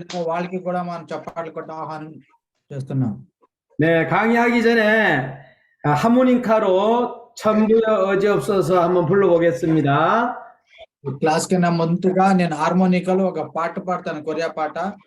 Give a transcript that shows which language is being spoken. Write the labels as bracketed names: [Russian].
[Telugu] వాళ్ళకి కూడా మనం చప్పట్లు కొట్టి ఆహ్వానం చేస్తున్నాం. [Korean] 네, 강의하기 전에 하모니카로 천부여 어지없어서 한번 불러보겠습니다. [Telugu] క్లాస్ కన్నా ముందుగా నేను హార్మోనికాలో ఒక పాట పాడతాను, కొరియా పాట.